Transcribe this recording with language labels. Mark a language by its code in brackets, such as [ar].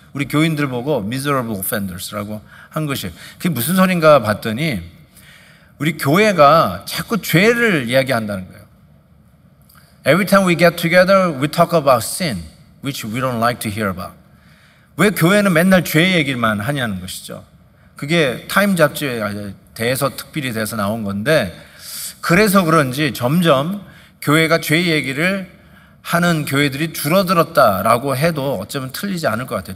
[ko] 우리 교인들 보고 [en] miserable offenders [ko] 라고 한 것이에요. 그게 무슨 소린가 봤더니 우리 교회가 자꾸 죄를 이야기한다는 거예요. [en] Every time we get together, we talk about sin, which we don't like to hear about. [ko] 왜 교회는 맨날 죄 얘기만 하냐는 것이죠. 그게 타임 잡지에 대해서 특별히 돼서 나온 건데, 그래서 그런지 점점 교회가 죄 얘기를 하는 교회들이 줄어들었다라고 해도 어쩌면 틀리지 않을 것 같아요.